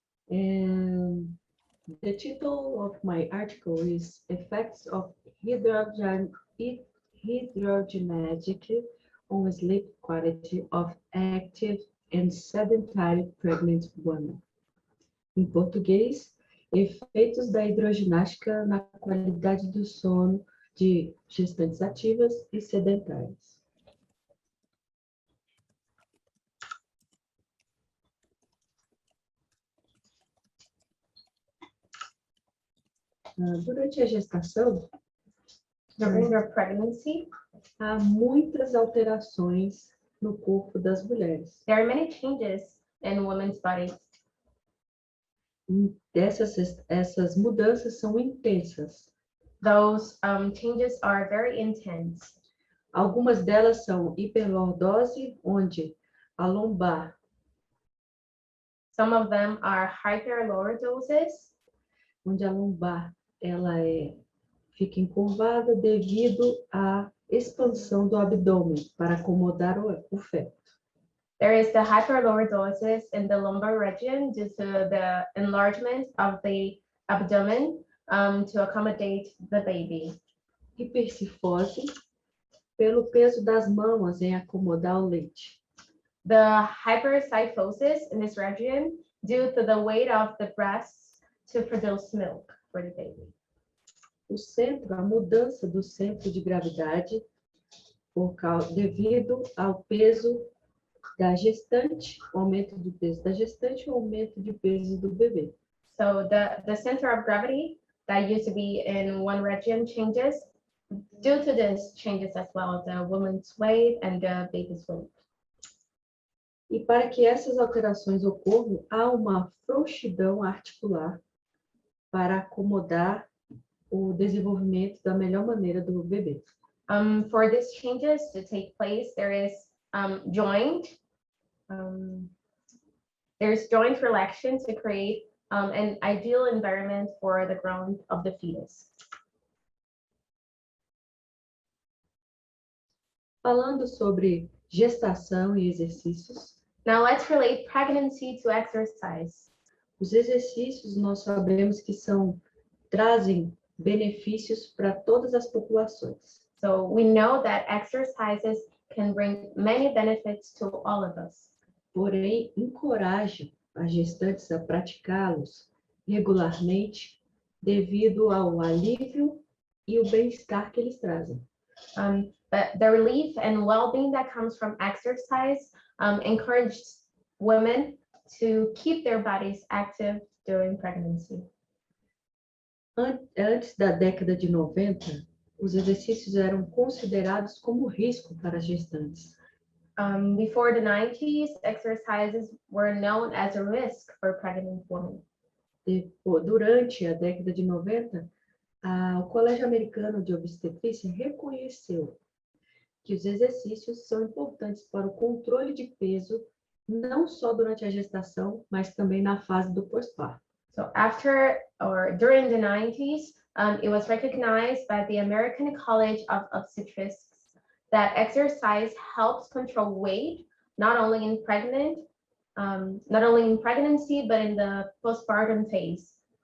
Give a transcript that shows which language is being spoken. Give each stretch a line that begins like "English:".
English: And the title of my article is Effects of Hydrogenetic on Sleep Quality of Active and Sedentary Pregnant Women.
Portuguese: Em português, efeitos da hidroginástica na qualidade do sono de gestantes ativas e sedentárias. Durante a gestação,
English: During their pregnancy,
Portuguese: há muitas alterações no corpo das mulheres.
English: there are many changes in women's bodies.
Portuguese: Essas mudanças são intensas.
English: Those changes are very intense.
Portuguese: Algumas delas são hiperlordose, onde a lombar.
English: Some of them are hyperlordosis,
Portuguese: Onde a lombar ela fica encurvada devido à expansão do abdômen para acomodar o feto.
English: There is the hyperlordosis in the lumbar region due to the enlargement of the abdomen to accommodate the baby.
Portuguese: Hipercifose, pelo peso das mamas em acomodar o leite.
English: The hypercyphosis in this region due to the weight of the breasts to produce milk for the baby.
Portuguese: O centro, a mudança do centro de gravidade devido ao peso da gestante, o aumento do peso da gestante e o aumento de peso do bebê.
English: So the center of gravity that used to be in one region changes. Due to this changes as well, the woman's weight and the baby's weight.
Portuguese: E para que essas alterações ocorram, há uma frouxidão articular para acomodar o desenvolvimento da melhor maneira do bebê.
English: For these changes to take place, there's joint relaxation to create an ideal environment for the growth of the fetus.
Portuguese: Falando sobre gestação e exercícios.
English: Now let's relate pregnancy to exercise.
Portuguese: Os exercícios nós sabemos que trazem benefícios para todas as populações.
English: So we know that exercises can bring many benefits to all of us.
Portuguese: Porém, encorajam as gestantes a praticá-los regularmente devido ao alívio e o bem-estar que eles trazem.
English: But the relief and well-being that comes from exercise encourages women to keep their bodies active during pregnancy.
Portuguese: Antes da década de 90, os exercícios eram considerados como risco para as gestantes.
English: Before the 90s, exercises were known as a risk for pregnant women.
Portuguese: Durante a década de 90, o Colégio Americano de Obstetrícia reconheceu que os exercícios são importantes para o controle de peso, não só durante a gestação, mas também na fase do pós-parto.
English: So after or during the 90s, it was recognized by the American College of Obstetrics that exercise helps control weight, not only in pregnancy, but in the postpartum phase.